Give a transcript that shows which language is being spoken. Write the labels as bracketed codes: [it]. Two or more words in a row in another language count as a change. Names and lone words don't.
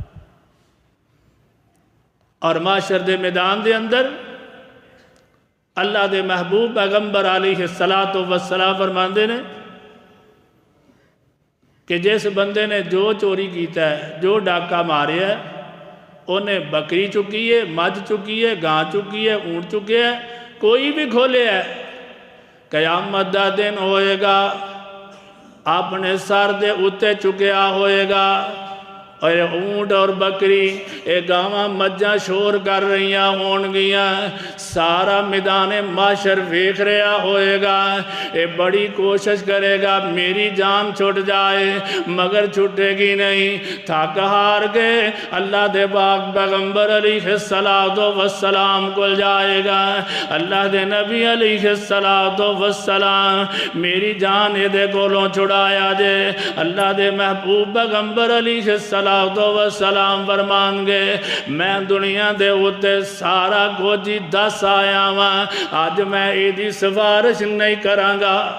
[pa] اور معاشر دے میدان دے اندر اللہ دے محبوب پیغمبر [ar] علیہ الصلاۃ والسلام [pa] فرماندے نے کہ جس بندے نے جو چوری کیتا ہے، جو ڈاکہ ماریا ہے، انہیں بکری چکی ہے، مجھ چکی ہے، گاں چکی ہے، اونٹ چکے ہے، کوئی بھی کھولے ہے، قیامت دا دن ہوئے گا اپنے سر دے اتے چکیا ہوئے گا، اور اونٹ اور بکری اے گاواں مجھاں شور کر رہیاں ہون گیاں، سارا میدان معاشر ویکھ رہا ہوئے گا، اے بڑی کوشش کرے گا میری جان چھٹ جائے مگر چھٹے گی نہیں، تھک ہار کے اللہ دے پاک پیغمبر [ar] علیہ السلام [pa] کل جائے گا، اللہ دے نبی [ar] علیہ السلام [pa] میری جان اے دے کولوں چھڑایا جے، اللہ دے محبوب پیغمبر [ar] علیہ السلام [pa] فرمان گے میں دنیا دے ہوتے سارا کچھ دس آیا ہاں، آج میں ایدی سفارش نہیں کرانگا۔